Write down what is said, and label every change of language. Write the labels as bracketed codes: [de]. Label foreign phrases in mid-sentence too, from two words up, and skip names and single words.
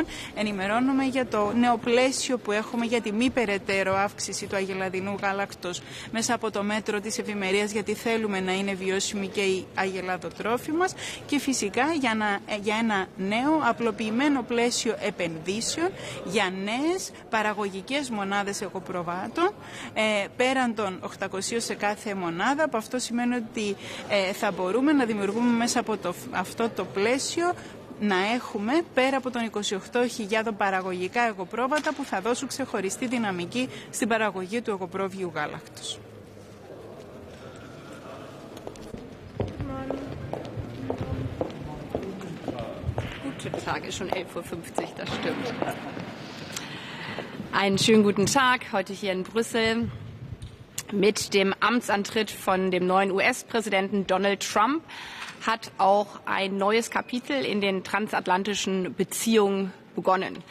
[el] Ενημερώνουμε για το νέο πλαίσιο που έχουμε για τη μη περαιτέρω αύξηση του αγελαδινού γάλακτος μέσα από το μέτρο της ευημερίας, γιατί θέλουμε να είναι βιώσιμη και η αγελαδοτρόφη μας και φυσικά για ένα νέο απλοποιημένο πλαίσιο επενδύσεων για νέες παραγωγικές μονάδες εγωπροβάτων πέραν των 800 σε κάθε μονάδα. Από αυτό σημαίνει ότι θα μπορούμε να δημιουργούμε μέσα από αυτό το πλαίσιο να έχουμε πέρα από των 28.000 παραγωγικά εγωπρόβατα που θα δώσουν ξεχωριστή δυναμική στην παραγωγή του εγωπρόβιου γάλακτος. [de] Guten Tag, ist schon 11:50 Uhr, das stimmt. Einen schönen guten Tag, heute hier in Brüssel. Mit dem Amtsantritt von dem neuen US-Präsidenten Donald Trump hat auch ein neues Kapitel in den transatlantischen Beziehungen begonnen.